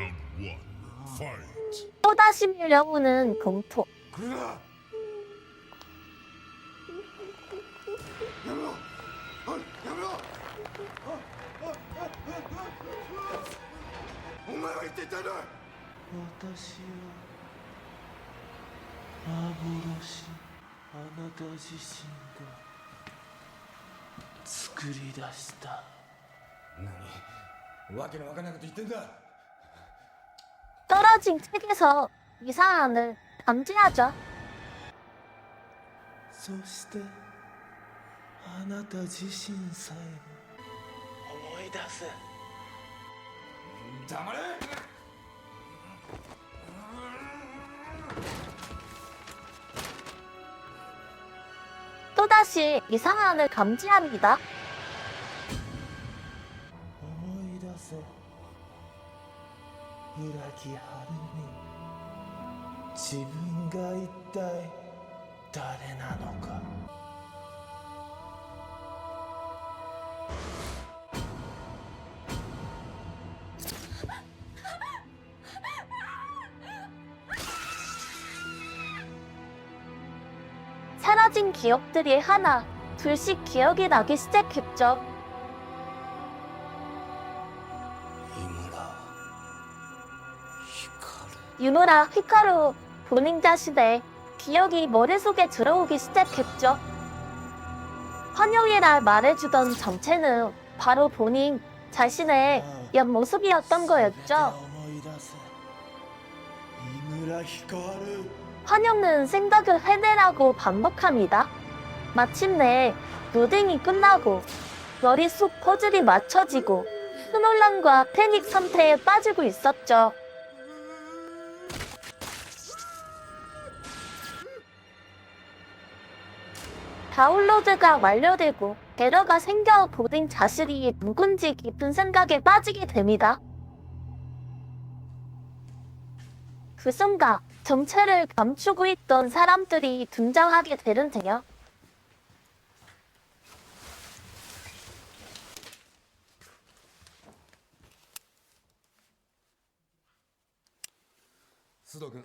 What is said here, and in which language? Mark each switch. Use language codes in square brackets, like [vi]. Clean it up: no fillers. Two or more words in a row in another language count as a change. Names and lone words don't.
[ko] 또다시 밀려오는 공포. [ja] 来るな。やめろ。おいやめろ。お前は言っていたいな。私は幻、あなた自身が作り出した。何わけのわからないこと言ってんだ。 [ko] 떨어진 책에서 이상함을 감지하죠. [ja] そしてあなた自身さえも思い出せ。黙れ。私 [ko] 또다시 이상함을 감지합니다. [ja] 思い出せ裏木春美自分が一体誰なのか [ko] 사라진 기억들이 하나, 둘씩 기억이 나기 시작했죠. [ja] 井村光 [ko] 유노라 히카루 본인 자신의 기억이 머릿속에 들어오기 시작했죠. 환영이라 말해주던 정체는 바로 본인 자신의 옆모습이었던 거였죠. [ja] 思い出せ井村光 [ko] 환영은 생각을 해내라고 반복합니다. 마침내 무딩이 끝나고 머릿속 퍼즐이 맞춰지고 스놀람과 패닉 상태에 빠지고 있었죠. 다운로드가 완료되고 에러가 생겨 보딩 자신이 누군지 깊은 생각에 빠지게 됩니다. 그 순간 정체를 감추고 있던 사람들이 등장하게 되는데요. [ja] 須藤君。